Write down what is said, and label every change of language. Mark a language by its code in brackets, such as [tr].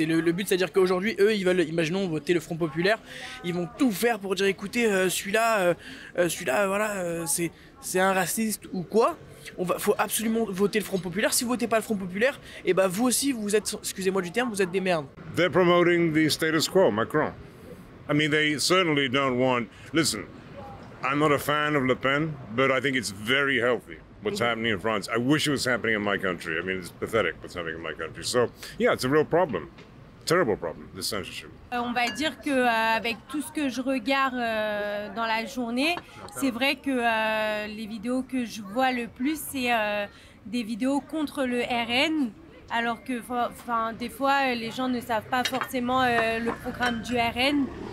[fr] Le but, c'est-à-dire qu'aujourd'hui, eux, ils veulent, imaginons, voter le Front populaire. Ils vont tout faire pour dire, écoutez, celui-là, voilà, c'est un raciste ou quoi. Faut absolument voter le Front populaire. Si vous votez pas le Front populaire, et bah vous aussi, vous êtes, excusez-moi du terme, vous êtes des merdes. [en] They're promoting the status quo, Macron. I mean, they certainly don't want. Listen, I'm not a fan of Le Pen, but I think it's very healthy what's happening in France. I wish it was happening in my country. I mean, it's pathetic what's happening in my country. So, yeah, it's a real problem. Terrible problem, this censorship. [fr] On va dire que avec tout ce que je regarde dans la journée, c'est vrai que les vidéos que je vois le plus, c'est des vidéos contre le RN. Alors que, enfin, des fois, les gens ne savent pas forcément le programme du RN.